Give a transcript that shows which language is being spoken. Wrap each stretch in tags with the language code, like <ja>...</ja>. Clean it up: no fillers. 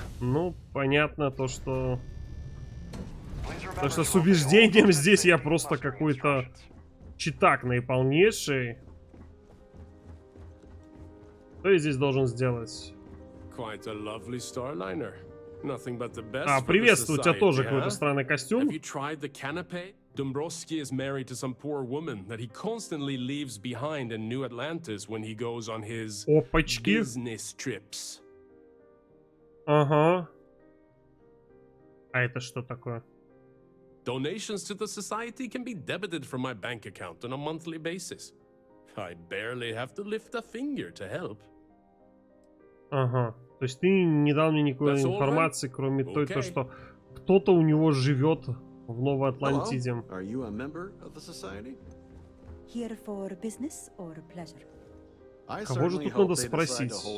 <ru>Ну, понятно, то, что с убеждением здесь я просто какой-то читак наиполнейший. Что я здесь должен сделать? А, приветствую, у тебя тоже какой-то странный костюм.</ru> <en>Dombrowski is married to some poor woman that he constantly leaves behind in New Atlantis when he goes on his business trips.</en> <ru>Ага. А это что такое?</ru> <en>Donations to the society can be debited from my bank account on a monthly basis. I barely have to lift a finger to help.</en> <ru>Ага. То есть ты не дал мне никакой информации, кроме той, то, что кто-то у него живет в Новой Атлантиде. Кого же тут надо спросить?</ru>